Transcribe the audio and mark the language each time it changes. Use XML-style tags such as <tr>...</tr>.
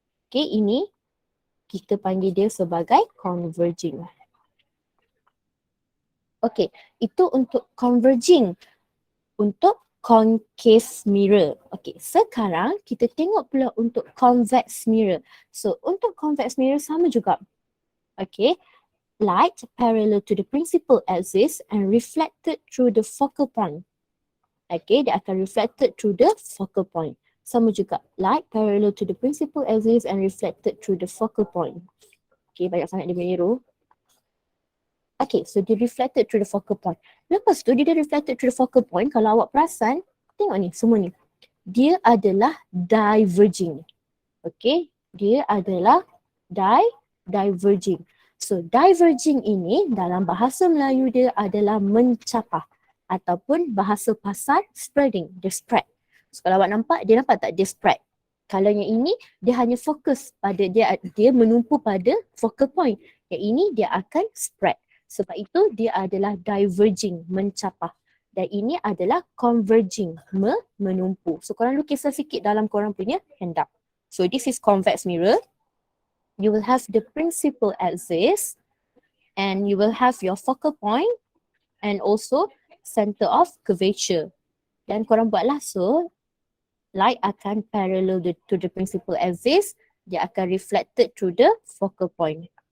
<ms>Okay, ini kita panggil dia sebagai converging. Okay, itu untuk converging. Untuk concave mirror. Okay, sekarang kita tengok pula untuk convex mirror. So, untuk convex mirror sama juga.</ms> <en>Okay, light parallel to the principal axis and reflected through the focal point.</en> <ms>Okay, dia akan</ms> <en>reflected through the focal point.</en> <ms>Sama juga,</ms> <en>light parallel to the principal axis and reflected through the focal point.</en> <ms>Okay, banyak sangat dia punya arrow. Okay, so dia</ms> <en>reflected through the focal point.</en> <ms>Lepas tu dia dah</ms> <en>reflected through the focal point,</en> <ms>kalau awak perasan, tengok ni, semua ni. Dia adalah diverging. Okay, dia adalah diverging. So, diverging ini dalam bahasa Melayu dia adalah mencapah. Ataupun bahasa pasar,</ms> <en>spreading,</en> <ms>dia spread. So, kalau awak nampak, dia nampak tak dia spread? Kalau yang ini, dia hanya fokus pada dia menumpu pada focal point. Yang ini, dia akan spread. Sebab itu, dia adalah diverging, mencapah. Dan ini adalah converging, menumpu. So, korang lukislah sikit dalam korang punya handout.</ms> <en>So, this is convex mirror. You will have the principal axis and you will have your focal point and also center of curvature.</en> <ms>Dan korang buatlah, so light akan</ms> <en>parallel to the principal axis,</en> <ms>dia akan</ms> <en>reflected through the focal point.</en>